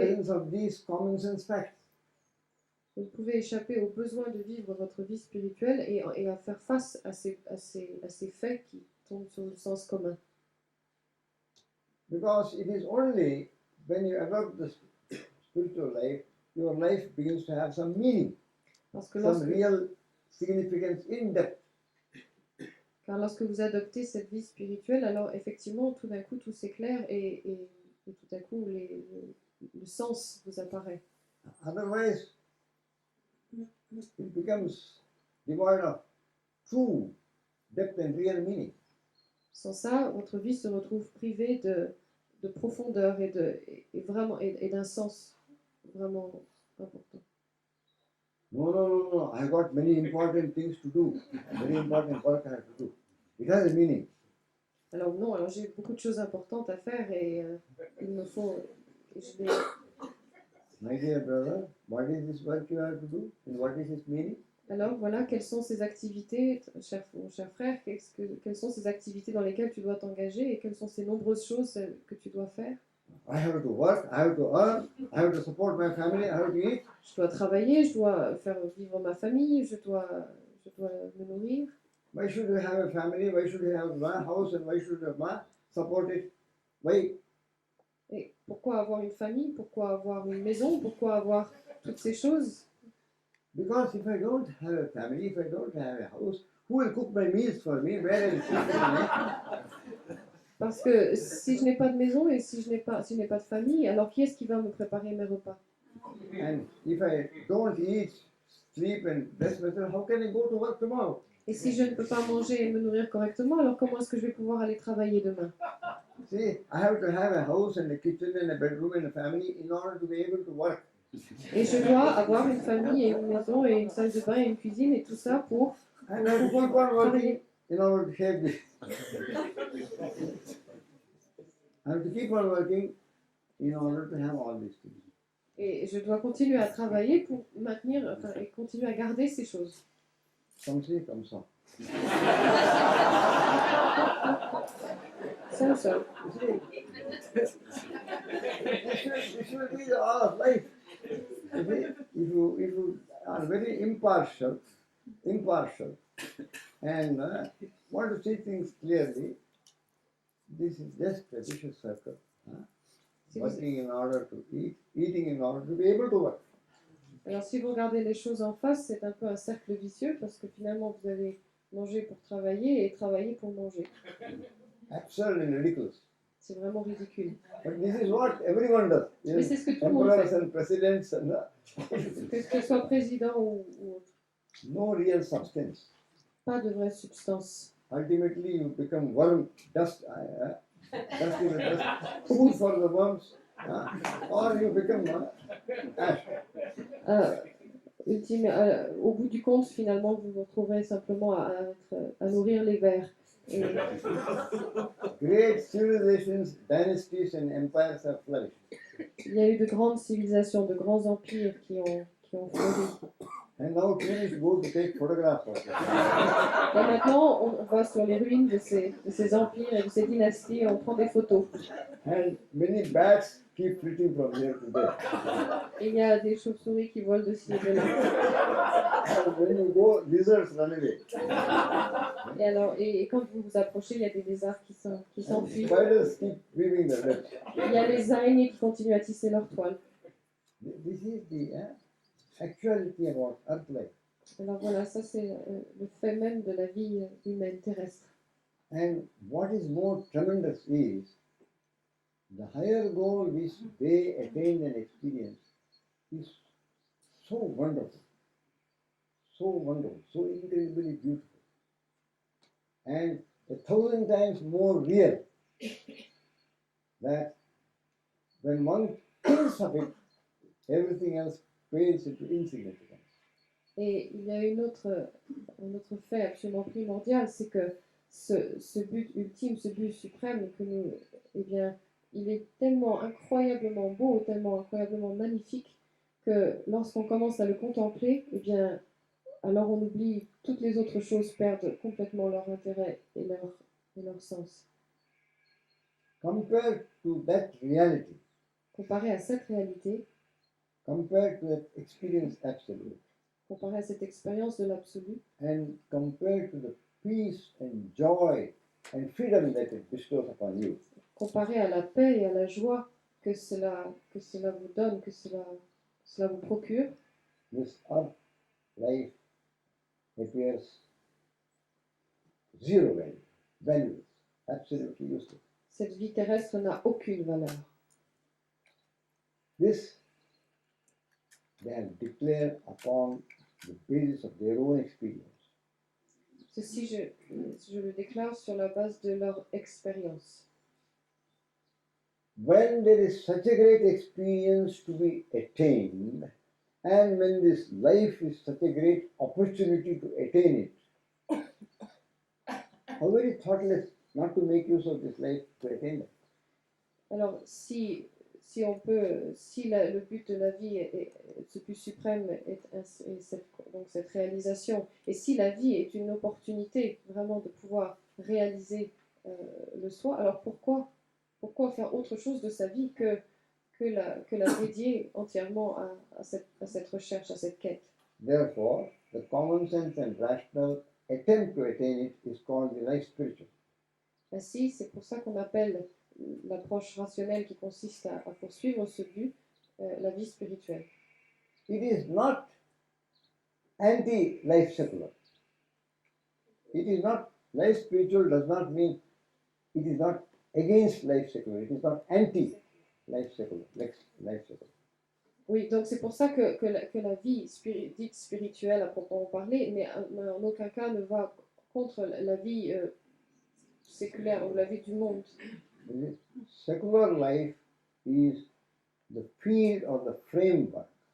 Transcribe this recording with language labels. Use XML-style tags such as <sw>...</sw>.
<en>presence of these common sense facts.</en> <fr>vous pouvez échapper au besoin de vivre votre vie spirituelle et à faire face à ces faits qui tombent sur le sens commun.</fr> <en>Because it is only when you adopt the spiritual life, your life begins to have some meaning,</en> <fr>Parce que</fr> <en>some real significance in depth.</en> <fr>car lorsque vous adoptez cette vie spirituelle, alors effectivement, tout d'un coup, tout s'éclaire et tout à coup, le sens vous apparaît.</fr> <en>Otherwise, it becomes devoid of true depth and real meaning.</en> <fr>Sans ça, votre vie se retrouve privée de profondeur et d'un sens vraiment important.</fr> <en>No, I've got many important things to do, very important work I have to do. It has a meaning.</en> <fr>Alors non, alors j'ai beaucoup de choses importantes à faire et il me faut, je vais,</fr> <en>My dear brother, what is this work you have to do and what is its meaning?</en> <fr>alors voilà, quelles sont ces activités, mon cher frère, quelles sont ces activités dans lesquelles tu dois t'engager et quelles sont ces nombreuses choses que tu dois faire?</fr> <en>I have to work, I have to earn, I have to support my family, I have to eat.</en> <fr>Je dois travailler, je dois faire vivre ma famille, je dois me nourrir.</fr> <en>Why should you have a family? Why should you have one house and why should you support it? Why?</en> <fr>Et pourquoi avoir une famille? Pourquoi avoir une maison? Pourquoi avoir toutes ces choses?</fr> <en>Because if I don't have a family, if I don't have a house, who will cook my meals for me? Where will cook me?</en> <fr>Parce que si je n'ai pas de maison et si je n'ai pas de famille, alors qui est-ce qui va me préparer mes repas?</fr> <en>And if I don't eat, sleep and rest myself, how can I go to work tomorrow?</en> <fr>Et si je ne peux pas manger et me nourrir correctement, alors comment est-ce que je vais pouvoir aller travailler demain?</fr> <en>See, I have to have a house and a kitchen and a bedroom and a family in order to be able to work.</en> <fr>Et je dois avoir une famille et une maison et une salle de bain et une cuisine et tout ça pour</fr> <en>And I have to keep on working in order to shape this. I have to keep on working in order to have all these things.</en> <fr>Et je dois continuer à travailler pour maintenir, enfin, et continuer à garder ces choses. Comme ci, comme ça. Ça ou ça.</fr> <en>You see, it should be the all of life. You see, if you are very impartial, and want to see things clearly, this is just a vicious circle. Working in order to eat, eating in order to be able to work.</en> <fr>Alors si vous regardez les choses en face, c'est un peu un cercle vicieux parce que finalement vous allez manger pour travailler et travailler pour manger.</fr> <en>Absurd and ridiculous.</en> <fr>C'est vraiment ridicule.</fr> <en>But this is what everyone does.</en> <fr>Mais c'est ce que tout le monde</fr> <en>Emperors</en> <fr>fait.</fr> <en>and presidents and</en> <fr>Que ce soit président ou autre.</fr> <en>no real substance.</en> <fr>Pas de vraie substance.</fr> <en>Ultimately, you become worm, dust, dust in the dust, food for the worms, or you become ash.</en> <fr>Au bout du compte, finalement, vous vous retrouverez simplement à nourrir les vers. Et</fr> <en>Great civilizations, dynasties, and empires have flourished.</en> <fr>il y a eu de grandes civilisations, de grands empires qui ont fleuri.</fr> <en>And now tourists go to take photographs of it.</en> <fr>Et maintenant, on va sur les ruines de ces empires et de ces dynasties et on prend des photos.</fr> <en>And many bats keep flitting from here to there.</en> <fr>Et il y a des chauves-souris qui volent de ci et de là.</fr> <en>And when you go, lizards run away.</en> <fr>Et alors, et quand vous vous approchez, il y a des lézards qui s'enfuient.</fr> <en>Spiders keep weaving their webs.</en> <fr>Il y a les araignées qui continuent à tisser leur toile.</fr> <en>This is the actuality about Earth life.</en> <fr>Alors voilà, ça c'est le fait même de la vie humaine terrestre.</fr> <en>And what is more tremendous is the higher goal which they attain and experience is so wonderful, so incredibly beautiful, and 1,000 times more real that when one thinks of it, everything else fades into insignificance.</en> <fr>Et il y a un autre fait absolument primordial, c'est que ce but ultime, ce but suprême, que nous, eh bien, il est tellement incroyablement beau, tellement incroyablement magnifique, que lorsqu'on commence à le contempler, eh bien, alors on oublie toutes les autres choses, perdent complètement leur intérêt et leur sens.</fr> <en>Compared to that reality,</en> <fr>Comparé à cette réalité,</fr> <en>compared to that experience absolute,</en> <fr>comparé à cette expérience de l'absolu,</fr> <en>and compared to the peace and joy and freedom that it bestows upon you,</en> <fr>comparé à la paix et à la joie que cela vous donne, que cela vous procure,</fr> <en>this earth life appears zero value, valueless, absolutely useless.</en> <fr>cette vie terrestre n'a aucune valeur.</fr> <en>This they have declared upon the basis of their own experience.</en> <fr>Ceci, je le déclare sur la base de leur expérience.</fr> <en>when there is such a great experience to be attained, and when this life is such a great opportunity to attain it, how very thoughtless not to make use of this life to attain it.</en> <fr>Alors, si le but de la vie ce but suprême donc cette réalisation, et si la vie est une opportunité vraiment de pouvoir réaliser le soi, alors pourquoi faire autre chose de sa vie que la dédier entièrement à cette recherche, à cette quête?</fr> <en>Therefore, the common sense and rational attempt to attain it is called the life spiritual. Ainsi, c'est pour ça qu'on appelle l'approche rationnelle qui consiste à poursuivre ce but, la vie spirituelle. It is not anti-life secular. It is not, life spiritual does not mean, it is not against life secular, it is not anti-life secular, life secular.</en> <fr>Oui, donc c'est pour ça que la vie dite spirituelle à proprement parler, mais en aucun cas ne va contre la vie séculaire ou la vie du monde.</fr> <en>The secular life is the field or the framework.</en>